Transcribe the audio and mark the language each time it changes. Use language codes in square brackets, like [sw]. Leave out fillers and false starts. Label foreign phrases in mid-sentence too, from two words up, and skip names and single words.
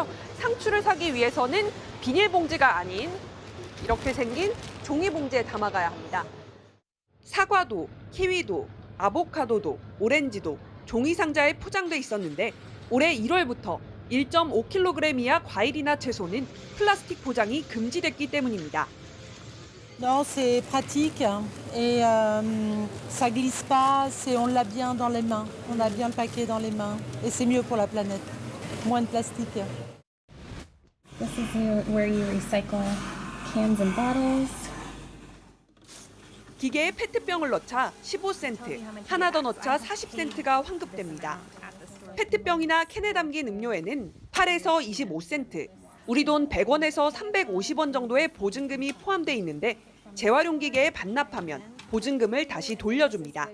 [ko] 상추를 사기 위해서는 비닐봉지가 아닌 이렇게 생긴 종이 봉지에 담아가야 합니다. 사과도, 키위도, 아보카도도, 오렌지도 종이 상자에 포장돼 있었는데 올해 1월부터 1.5kg 이하 과일이나 채소는 플라스틱 포장이 금지됐기 때문입니다. [fr] Non, c'est pratique et ça glisse pas, on l'a bien dans les mains, on a bien le paquet dans les mains et c'est mieux pour la planète. Moins de plastique. [en] This is where you recycle cans and bottles. [ko] 기계에 페트병을 넣자 15센트, 하나 더 넣자 40센트가 환급됩니다. 페트병이나 캔에 담긴 음료에는 8에서 25센트, 우리 돈 100원에서 350원 정도의 보증금이 포함돼 있는데 재활용 기계에 반납하면 보증금을 다시 돌려줍니다.